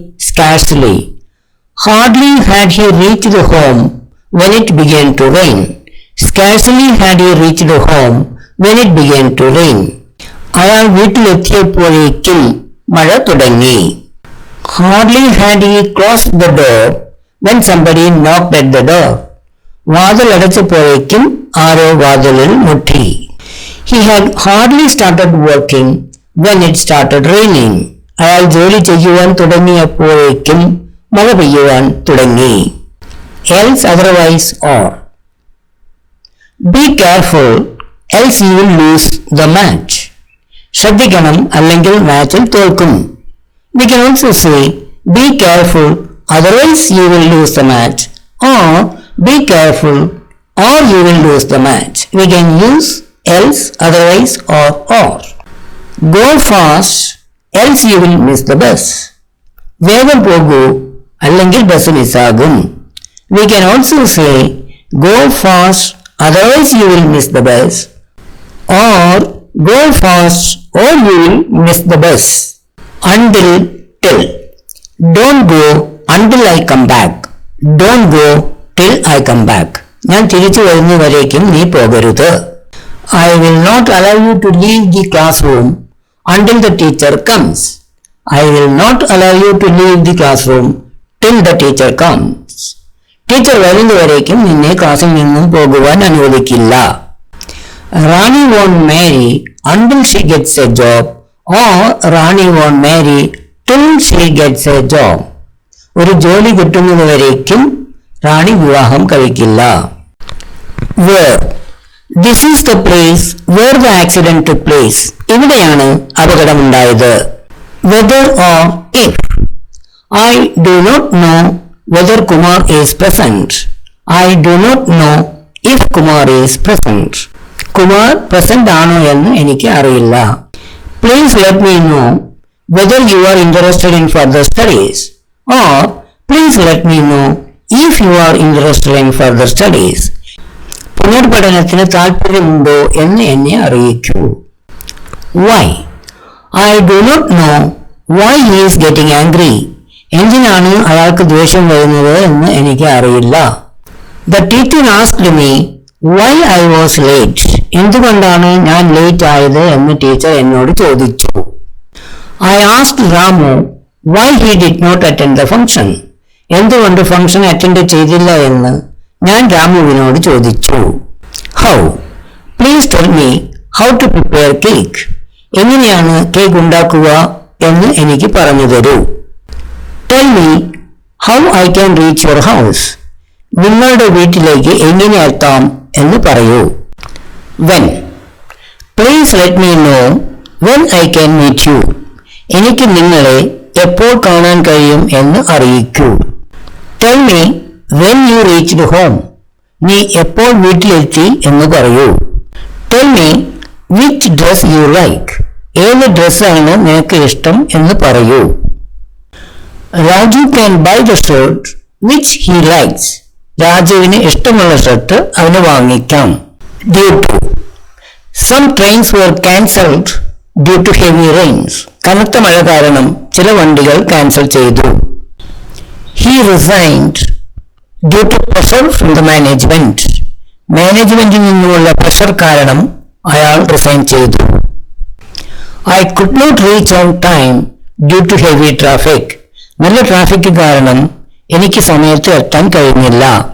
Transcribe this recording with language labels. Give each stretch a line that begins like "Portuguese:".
English: Scarcely. Hardly had he reached home when it began to rain. Scarcely had he reached home when it began to rain.
Malayalam: അയാൾ വീട്ടിലെത്തിയപ്പോഴേക്കും മഴ തുടങ്ങി.
English: Hardly had he closed the door when somebody knocked at the door.
Malayalam: വാതിൽ അടച്ചപ്പോഴേക്കും ആരോ വാതിലിൽ മുട്ടി.
English: He had hardly started working when it started raining.
Malayalam: അയാൾ ജോലി ചെയ്യുവാൻ തുടങ്ങിയപ്പോഴേക്കും മഴ പെയ്യുവാൻ തുടങ്ങി.
English: Else, otherwise, or. Be careful, else you will lose the match.
Malayalam: ശ്രദ്ധിക്കണം, അല്ലെങ്കിൽ മാച്ചിൽ തോൽക്കും.
English: We can also say, be careful, otherwise you will lose the match, or be careful, or you will lose the match. We can use else, otherwise, or. Go fast, else you will miss the bus.
Malayalam: വേഗം പോകൂ, അല്ലെങ്കിൽ bus മിസ്സാകും.
English: We can also say, go fast, otherwise you will miss the bus, or go fast or you will miss the bus. Until, till. Don't go until I come back. Don't go till I come back.
Malayalam: ഞാൻ തിരിച്ചു വരുന്നവരേക്കും നീ പോകരുത്.
English: I will not allow you to leave the classroom until the teacher comes. I will not allow you to leave the classroom till the teacher comes.
Malayalam: Teacher വരുന്നവരേക്കും നിന്നെ ക്ലാസ്സിൽ നിന്നും പോകുവാൻ അനുവദിക്കില്ല.
English: Rani won't marry until she gets a job, or Rani won't marry till she gets a job.
Malayalam: ഒരു ജോലി കിട്ടുന്നതുവരേക്കും റാണി വിവാഹം കഴിക്കില്ല.
English: Where. This is the place where the accident took place.
Malayalam: ഇവിടെയാണ് അപകടമുണ്ടായത്.
English: Whether or if. I do not know whether Kumar is present. I do not know if Kumar is present.
Malayalam: Kumar present ആണോ എന്ന് എനിക്ക് അറിയില്ല.
English: Please let me know whether you are interested in further studies. Or please let me know if you are interested in further studies.
Malayalam: പുനർപഠനത്തിന് താല്പര്യമുണ്ടോ എന്ന് എന്നെ അറിയിക്കൂ.
English: Why? I do not know why he is getting angry.
Malayalam: എന്തിനാണ് അയാൾക്ക് ദേഷ്യം വരുന്നത് എന്ന് എനിക്ക് അറിയില്ല.
English: The teacher asked me why I was late.
Malayalam: എന്തുകൊണ്ടാണ് ഞാൻ ലേറ്റ് ആയത് എന്ന് ടീച്ചർ എന്നോട് ചോദിച്ചു.
English: I asked Ramu why he did not attend the function.
Malayalam: എന്തുകൊണ്ട് ഫംഗ്ഷൻ അറ്റൻഡ് ചെയ്തില്ല എന്ന് ഞാൻ രാമുവിനോട് ചോദിച്ചു.
English: How? Please tell me how to prepare cake.
Malayalam: എങ്ങനെയാണ് കേക്ക് ഉണ്ടാക്കുക എന്ന് എനിക്ക് പറഞ്ഞു തരൂ.
English: Tell me how I can reach your house.
Malayalam: നിങ്ങളുടെ വീട്ടിലേക്ക് എങ്ങനെ എത്താം എന്ന് പറയൂ.
English: When? Please let me know when I can meet you.
Malayalam: എനിക്ക് നിങ്ങളെ എപ്പോൾ കാണാൻ കഴിയും എന്ന് അറിയിക്കൂ.
English: Tell me when you reached home.
Malayalam: നീ എപ്പോൾ വീട്ടിലെത്തി എന്ന് പറയൂ.
English: Tell me which dress you like.
Malayalam: ഏത് ഡ്രസ്സാണ് നിനക്ക് ഇഷ്ടം എന്ന് പറയൂ.
English: Raju can buy the shirt which he likes.
Malayalam: രാജുവിന് ഇഷ്ടമുള്ള ഷർട്ട് അവന് വാങ്ങിക്കാം.
English: Due to. Some trains were cancelled due to heavy rains.
Malayalam: കനത്ത മഴ കാരണം ചില വണ്ടികൾ ക്യാൻസൽ ചെയ്തു.
English: He resigned due to pressure from the management.
Malayalam: മാനേജ്മെന്റിൽ നിന്നുമുള്ള പ്രഷർ കാരണം അയാൾ റിസൈൻ ചെയ്തു.
English: I could not reach on time due to heavy traffic.
Malayalam: നല്ല ട്രാഫിക് കാരണം എനിക്ക് സമയത്ത് എത്താൻ കഴിഞ്ഞില്ല.